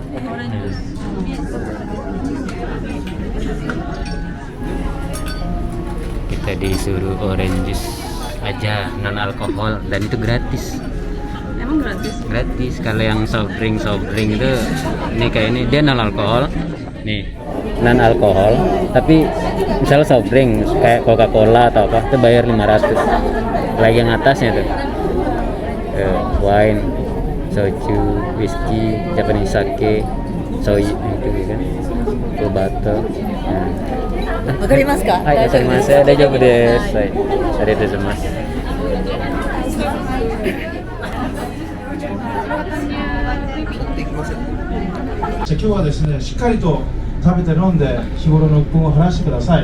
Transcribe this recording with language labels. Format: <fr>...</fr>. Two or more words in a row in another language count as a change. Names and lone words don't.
<id>Kita disuruh</id> <en>orange juice</en> <id>aja, non alkohol, dan itu gratis. Emang gratis? Gratis. Kalau yang</id> <en>soft drink</en> <id>itu ini kayak ini, dia non alkohol nih, non alkohol, tapi misalnya</id> <en>soft drink</en> <id>kayak Coca-Cola atau apa itu bayar 500. Lagi yang atasnya tuh wine, soju, whiskey,</id> <en>Japanese sake,</en> <id>soy itu kan, full bottle. Nah.</id> <ja>わかりますか？はい、わかります。大丈夫です。はい、ありがとうございます。今日はですね、しっかりと食べて飲んで日頃の鬱憤を晴らしてください。</ja>